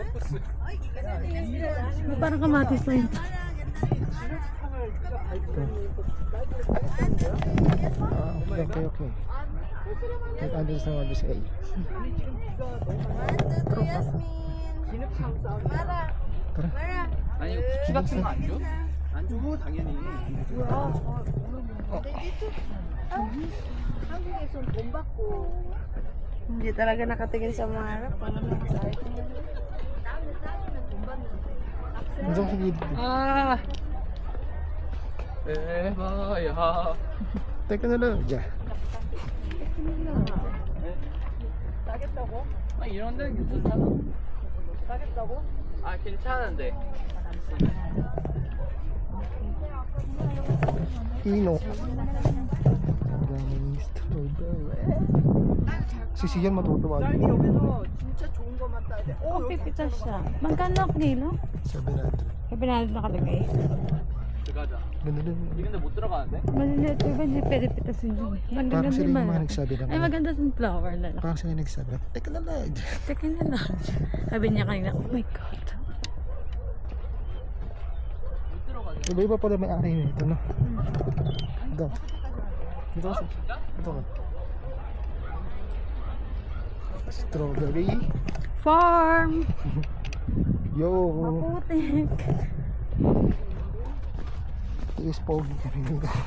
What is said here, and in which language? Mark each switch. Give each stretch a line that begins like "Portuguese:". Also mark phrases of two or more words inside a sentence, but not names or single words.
Filipino: Parang kamatis na yun. Okay. Okay. Kahit ano sa mga bisay. Tara.
Korean: 아니 쿠키 같은 거 안 줘? 안 줘, 당연히. 한국에선 돈 받고
Filipino: hindi talaga nakatingin sa mga harap. Ang sa gilid.
Korean: 아. 에바야.
Filipino: Teka na lang. Diyan.
Korean: 따겠다고? 아 이런 데는 괜찮잖아. 따겠다고? 아 괜찮은데.
Filipino: Ino. Daming strawberry. Si Sian matutuwa.
Korean: 딸기 여기서 진짜 좋은 것만 따야 돼.
Filipino: Oh, pipita siya. Magkano ang kilo? 700. May pinalo nakalagay.
Korean: 들어가자.
Filipino: Ganda din.
Korean: 이 근데 못 들어가는데?
Filipino: Maliliit, diba hindi pwede pitasin yun? Parang sila yung mga malaki. nagsabi ng Ay, maganda sa flower na lang. Parang sila yung nagsabi. Teka na lang. Teka na lang. Sabi niya kanina,
English: oh my God.
Korean: 못 들어가게.
Filipino: Iba-iba pala may-ari nito, no? Ito. Dito kasi. Ito ka. Strawberry. Farm! Yo! Maputik! Ito is pogi kami dito.